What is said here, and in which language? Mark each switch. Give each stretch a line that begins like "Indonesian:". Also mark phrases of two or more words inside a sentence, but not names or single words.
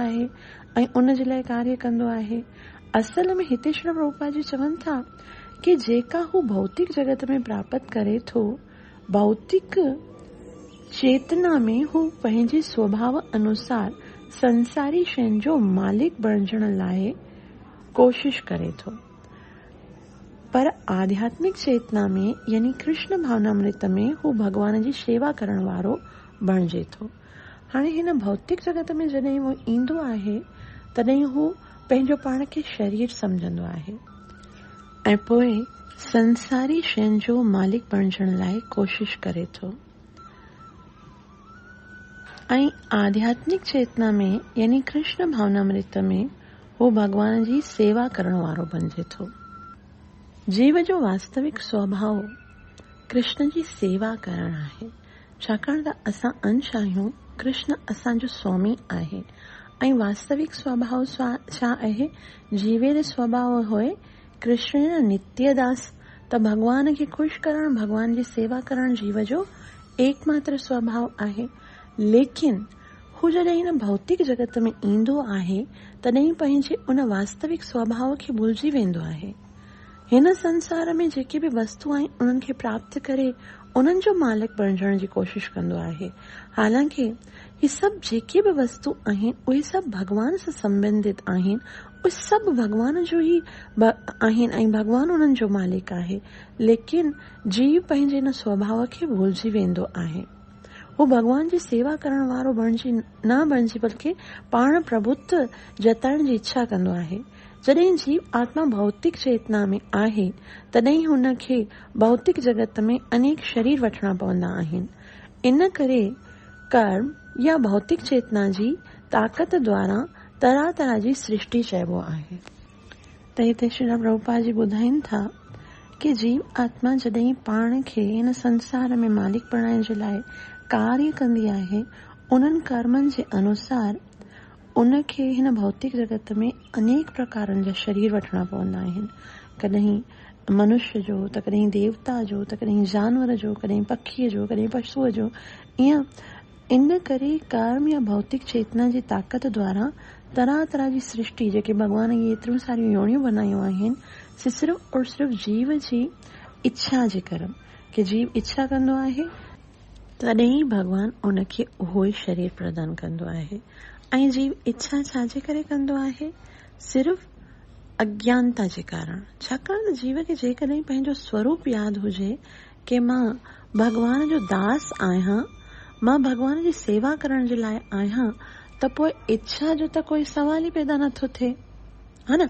Sindhi: आहे ऐं उन जे लाइ कार्य कंदो आहे असल में हिते श्री प्रभुपाद जी चवनि था कि जेका हू भौतिक जगत में प्राप्त करे थो, भौतिक चेतना में हू पंहिंजे स्वभाव अनुसार संसारी शयुनि जो मालिक बणजण लाइ कोशिश करे थो, पर आध्यात्मिक चेतना में यानी कृष्ण भावनामृत में हू भगवान जी शेवा करण वारो बणिजे थो। हाणे हिन भौतिक जगत में जॾहिं वो ईंदो आहे तॾहिं हू पंहिंजो पाण खे शरीर सम्झंदो आहे ऐं पोइ संसारी शयुनि जो मालिक बणजण लाइ कोशिश करे थो। ऐं आध्यात्मिक चेतना में यानी कृष्ण भावनामृत में हू भगवान जी सेवा करण वारो बणिजे थो। जीव जो वास्तविक स्वभाव कृष्ण जी सेवा करण आहे, छाकाणि त असां अंश आहियूं, कृष्ण असांजो स्वामी आहे ऐं वास्तविक स्वभाव छा आहे?
Bangla: জীবে স্বভাব হয় কৃষ্ণ নিত্যদাস,
Sindhi: त भगवान खे ख़ुशि करण, भगवान जी सेवा करण जीव जो एकमात्र स्वभाव आहे। लेकिन हू जॾहिं हिन भौतिक जगत में ईंदो आहे तॾहिं पंहिंजे उन वास्तविक स्वभाव खे भुलिजी वेंदो आहे। हिन संसार में जेके बि वस्तु आहिनि उन्हनि खे प्राप्त करे उन्हनि जो मालिक बणजण जी कोशिश कंदो आहे। हालांकि ही सभु जेके बि वस्तु आहिनि उहे सभु भगवान सां संबंधित आहिनि, उहे सभु भगवान जो ई आहिनि ऐं भगवान उन्हनि जो मालिक आहे। लेकिन जीव पंहिंजे हिन स्वभाव खे भुलिजी वेंदो आहे। हू भगवान जी सेवा करण वारो न बणिजी बल्कि पाण प्रभुत्व जताइण जी इच्छा कंदो आहे। जॾहिं जीव आत्मा भौतिक चेतना में आहे तॾहिं हुन खे भौतिक जगत में अनेक शरीर वठणा पवंदा आहिनि। इन करे कर्म या भौतिक चेतना जी ताक़त द्वारा तरह तरह जी सृष्टि चइबो आहे। त हिते श्री प्रभुपाद जी ॿुधाइनि था कि जीव आत्मा जॾहिं पाण खे हिन संसार में मालिक बणाइण जे लाइ कार्य कंदी आहे, उन्हनि कर्मनि जे अनुसार उनखे हिन भौतिक जगत में अनेक प्रकारनि जा शरीर वठणा पवंदा आहिनि। कॾहिं मनुष्य जो, त कॾहिं देवता जो, त कॾहिं जानवर जो, कॾहिं पखीअ जो, कॾहिं पशुअ जो। ईअं इन करे कर्म या भौतिक चेतना जी ताक़त द्वारा तरह तरह जी सृष्टि जेके भगवान जी एतिरियूं सारियूं योनियूं बनायूं आहिनि,
Hindi: सिर्फ़ और सिर्फ़
Sindhi: जीव जी इच्छा जे करे कि जीव इच्छा कंदो आहे तॾहिं भगवान उनखे उहो ई शरीर प्रदान कंदो आहे। ऐं जीव इच्छा छाजे करे कंदो आहे? सिर्फ़ अज्ञानता जे कारण। छाकाणि त जीव खे जेकॾहिं पंहिंजो स्वरूप यादि हुजे कि मां भगवान जो दास आहियां, मां भगवान जी सेवा करण जे लाइ आहियां, त पोइ इच्छा जो त कोई सवाल ई पैदा नथो थिए, हा न।